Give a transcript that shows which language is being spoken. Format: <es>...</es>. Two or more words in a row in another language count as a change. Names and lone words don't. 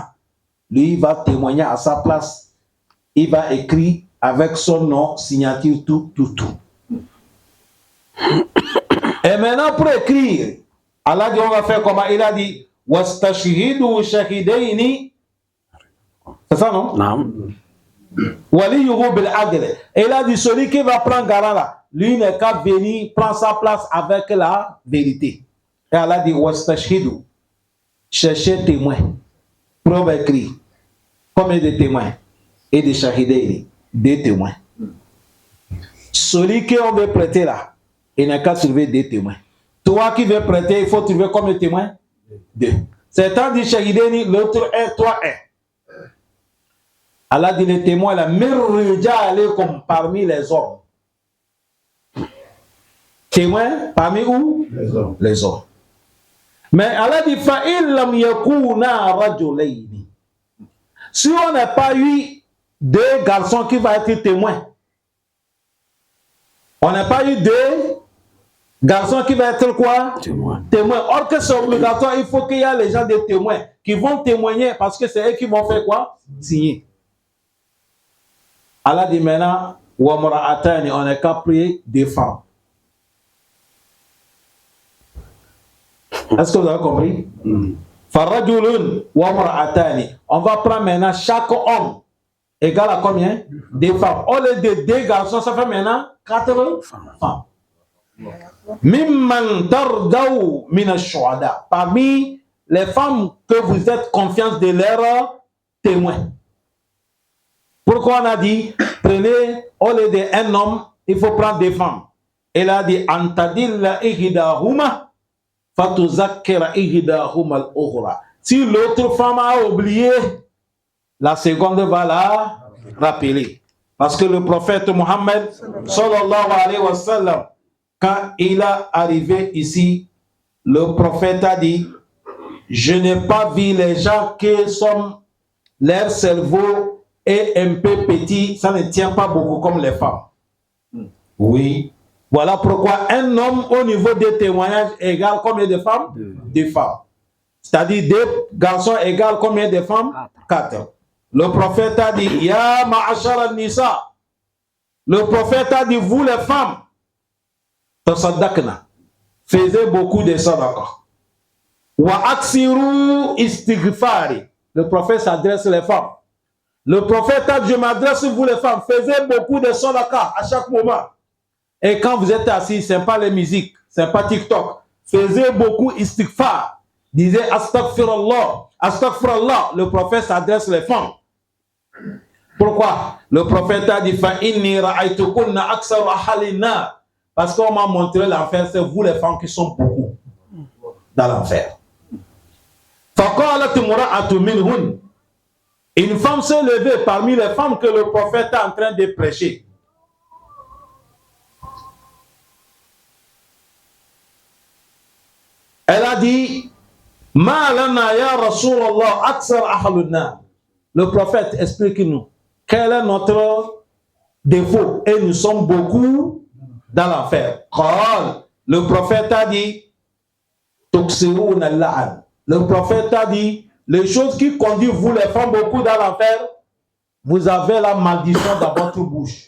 <fr>Lui, il va témoigner à sa place. Il va écrire avec son nom, signature, tout. Et maintenant, pour écrire, Allah dit on va faire comment? Il a dit</fr> <ar>wastashhidu shahidaini.</ar> <fr>C'est ça, non? Non.</fr> <ar>Waliyuhu bil adl.</ar> <fr>Et il a dit celui qui va prendre garant là, lui n'est qu'à venir prendre sa place avec la vérité. Et Allah dit wastashhidu. Cherchez témoin. Preuve écrit. Combien de témoins? Et de shahidayni. 2 témoins. Celui qui on veut prêter là, il n'a qu'à trouver 2 témoins. Toi qui veux prêter, il faut trouver combien de témoins? 2. C'est un dit shahidayni, l'autre est 3 est. Allah dit les témoins là, comme parmi les hommes. Témoins parmi où? Les hommes. Les hommes. Mais Allah dit</fr> <ar>fa'il lam yakuna rajulayni.</ar> <fr>Si on n'a pas eu 2 garçons qui vont être témoins, on n'a pas eu 2 garçons qui vont être quoi? Témoins. Or que c'est obligatoire, il faut qu'il y ait les gens des témoins qui vont témoigner parce que c'est eux qui vont faire quoi? Signer. Allah dit maintenant, on n'est qu'à prier 2 femmes. Est-ce que vous avez compris?</fr> <ar>Farajulun wa mar'atani.</ar> <fr>On va prendre maintenant chaque homme égale à combien? 2 femmes. Au lieu de 2 garçons, ça fait maintenant 4 femmes.</fr> <ar>Mimman tardaw min ash-shuhada.</ar> <fr>Parmi les femmes que vous êtes confiance de leurs témoins. Pourquoi on a dit, prenez, au lieu d'un homme, il faut prendre 2 femmes. Elle a dit,</fr> <ar>antadilla ihdahuma fatuzakkira ihdahuma al-ukhra.</ar> <fr>Si l'autre femme a oublié, la seconde va la rappeler. Parce que le prophète Mohammed,</fr> <ar>sallallahu alayhi wa sallam,</ar> <fr>quand il est arrivé ici, le prophète a dit, je n'ai pas vu les gens qui sont, leur cerveau est un peu petit, ça ne tient pas beaucoup comme les femmes. Oui. Voilà pourquoi un homme au niveau des témoignages égale combien de femmes? 2 femmes. C'est-à-dire 2 garçons égale combien de femmes? 4. Le prophète a dit,</fr> <ar>Ya ma'ashara nisa.</ar> <fr>Le prophète a dit, vous les femmes, tasaddaqna, faisez beaucoup de sadaqa.</fr> <ar>Wa aksiru istighfari.</ar> <fr>Le prophète s'adresse aux femmes. Le prophète a dit, je m'adresse à vous les femmes, faisez beaucoup de sadaqa à chaque moment. Et quand vous êtes assis, ce n'est pas les musiques, ce n'est pas TikTok. Faisez beaucoup istighfar. Disez</fr> <ar>astaghfirullah, astaghfirullah.</ar> <fr>Le prophète s'adresse aux femmes. Pourquoi? Le prophète a dit</fr> <ar>fa inni ra'aytukunna aksaru ahlin nar.</ar> <fr>Parce qu'on m'a montré l'enfer, c'est vous les femmes qui sont beaucoup dans l'enfer.</fr> <ar>Faqalat imra'atun minhun.</ar> <fr>Une femme s'est levée parmi les femmes que le prophète est en train de prêcher. Elle a dit,</fr> <ar>Ma lana ya Rasulallah aksar ahlun nar.</ar> <fr>Le prophète, explique-nous, quel est notre défaut? Et nous sommes beaucoup dans l'enfer. Le prophète a dit, le prophète a dit, les choses qui conduisent vous les femmes beaucoup dans l'enfer, vous avez la malédiction dans votre bouche.</fr>